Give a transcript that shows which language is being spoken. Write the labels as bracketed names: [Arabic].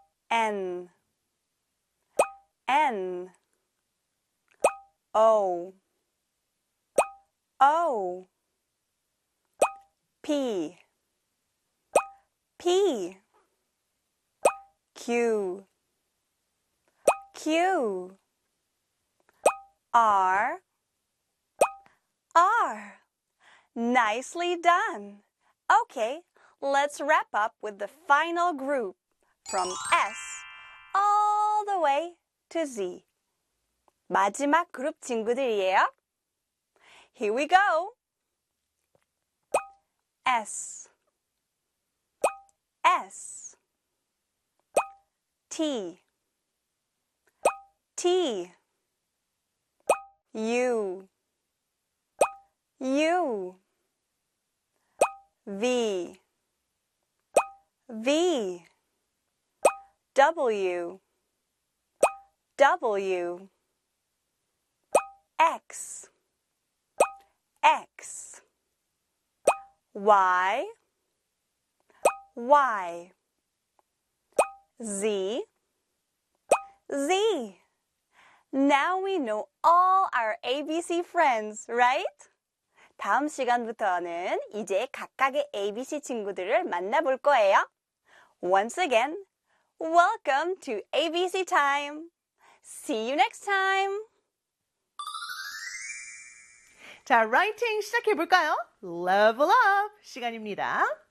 [English] N. N. O. O. P. P. Q. Q. R. R. Nicely done. Okay. Let's wrap up with the final group, from S all the way to Z. [Korean] 마지막 그룹 친구들이에요. [English] Here we go. S. S. T. T. U. U. V. V. W. W. X. X. Y. Y. Z. Z. Now we know all our ABC friends, right? [Korean] 다음 시간부터는 이제 각각의 ABC 친구들을 만나볼 거예요. [English] Once again, welcome to ABC Time. See you next time. [Korean] 자, writing 시작해볼까요? Level up 시간입니다.